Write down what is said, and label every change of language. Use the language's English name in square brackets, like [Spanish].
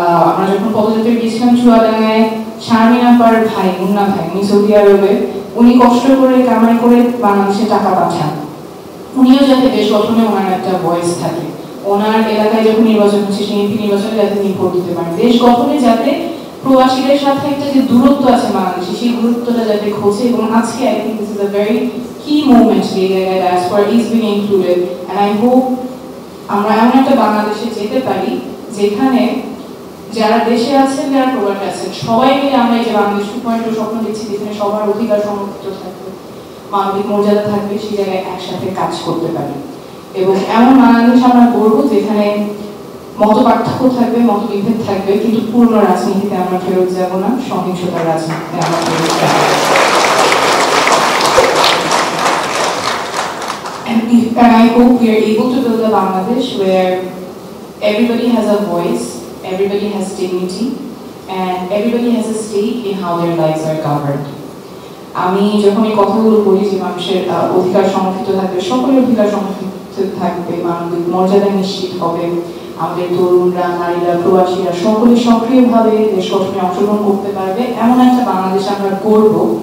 [Bangla] আমরা যখন পদযাত্রা গিয়েছিলাম চুয়াডাঙ্গায়, শারমিন আপার ভাই, মুন্না ভাই, উনি সৌদি আরবে, উনি কষ্ট করে কামাই করে বাংলাদেশে টাকা পাঠান। উনিও যাতে দেশ গঠনে ওনার একটা ভয়েস থাকে, ওনার এলাকায় যখন নির্বাচন হচ্ছে, সেই এমপি নির্বাচনে যাতে তিনি ভোট দিতে পারেন, দেশ গঠনে যাতে প্রবাসীদের সাথে একটা যে দূরত্ব আছে বাংলাদেশে, সেই দূরত্বটা যাতে ঘোচে। এবং আজকে [English] I think this is a very key moment [Bangla] যে জায়গায় [English] diaspora is being included, and I hope [Bangla] আমরা এমন একটা বাংলাদেশে যেতে পারি যেখানে যারা দেশে আছেন, যারা প্রবাসে আছেন, সবাই মিলে আমরা এই যে বাংলাদেশ 2.0 স্বপ্ন দেখছি, যেখানে সবার অধিকার সংরক্ষিত থাকবে, মানবিক মর্যাদা থাকবে, সেই জায়গায় একসাথে কাজ করতে পারি। এবং এমন বাংলাদেশ আমরা গড়ব যেখানে মত পার্থক্য থাকবে, মতবিভেদ থাকবে, কিন্তু পূর্ণ রাজনীতিতে আমরা ফেরত যাব না, সহিংসতার রাজনীতিতে আমরা ফেরত যাব। [English] And I hope we are able to build a Bangladesh where everybody has a voice, everybody has dignity, and everybody has a stake in how their lives are governed. [Bangla] আমি যখন এই কথাগুলো বলি যে মানুষের অধিকার সংরক্ষিত থাকবে, সকলের অধিকার সংরক্ষিত থাকবে, মানবিক মর্যাদা নিশ্চিত হবে, আমাদের তরুণরা, নারীরা, প্রবাসীরা সকলে সক্রিয়ভাবে দেশ গঠনে অংশগ্রহণ করতে পারবে, এমন একটা বাংলাদেশ আমরা গড়ব।